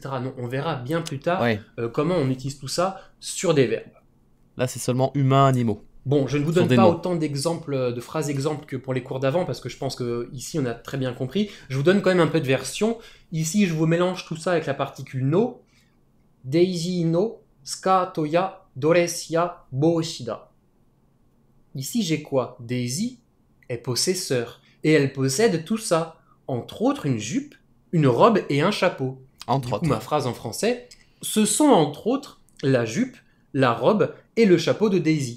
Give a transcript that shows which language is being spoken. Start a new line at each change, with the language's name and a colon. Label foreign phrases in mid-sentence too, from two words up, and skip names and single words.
French: Non, on verra bien plus tard Ouais. comment on utilise tout ça sur des verbes. Là, c'est seulement humains, animaux. Bon, je ne vous Sur donne des pas noms. autant d'exemples, de phrases exemples que pour les cours d'avant, parce que je pense que ici on a très bien compris. Je vous donne quand même un peu de version. Ici, je vous mélange tout ça avec la particule no.
Japanese: デイジーのスカートやドレスや帽子だ.
French: Ici, j'ai quoi? Daisy est possesseur. Et elle possède tout ça. Entre autres, une jupe, une robe et un chapeau. Entre Du coup, autres. ma phrase en français, ce sont entre autres la jupe, la robe et le chapeau de Daisy.